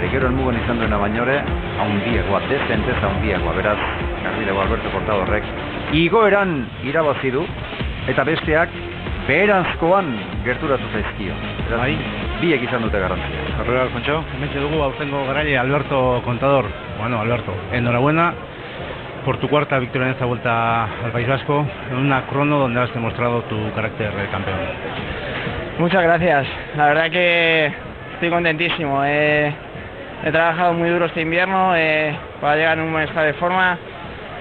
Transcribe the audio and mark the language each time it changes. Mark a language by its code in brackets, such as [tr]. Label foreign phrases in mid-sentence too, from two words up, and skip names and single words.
[eu] Gero elmugan izan duena bainore, haundiagoa, dezentez haundiagoa. Beraz, garbi dago Alberto Contadorrek igoeran irabazi du, eta besteak beheranzkoan gerturatu zaizkio. Beraz, biek izan dute garrantzia. Horrela, Alfonso, hementxe dugu aurtengo garaile Alberto Contador. [es] Bueno, Alberto, enhorabuena por tu 4ª victoria en esta vuelta al País Vasco, en una crono donde has demostrado tu carácter de campeón. Muchas gracias, la verdad que estoy contentísimo. He trabajado muy duro este invierno para llegar en un buen estado de forma